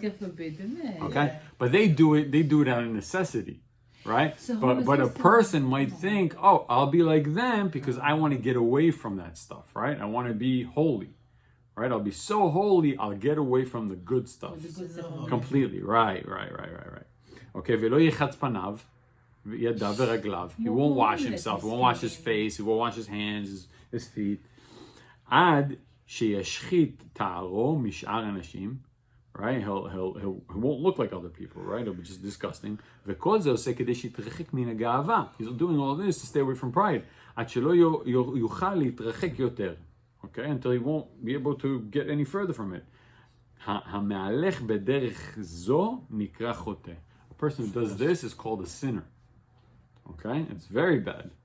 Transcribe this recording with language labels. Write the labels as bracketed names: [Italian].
[English] God forbid, man. Okay, but they do it out of necessity, right? So but a homeless person might think, oh, I'll be like them because I want to get away from that stuff, right? I want to be holy, right? I'll be so holy, I'll get away from the good stuff The good stuff. completely. Right. [Hebrew] Okay, ולא יחץ פניו, ידיו ורגליו. [English] He won't wash himself, he won't wash his face, he won't wash his hands, his feet. [Hebrew] עד שישחית תערו משאר אנשים, right? [English] He won't look like other people, right? It'll be just disgusting. [Hebrew] וכל זה עושה כדי שיתרחק מן הגאווה. [English] He's doing all this to stay away from pride. [Hebrew] עד שלא יוכל להתרחק יותר. [English] Okay? Until he won't be able to get any further from it. [Hebrew] המהלך בדרך זו נקרא חוטא. [English] A person who does this is called a sinner. Okay? It's very bad.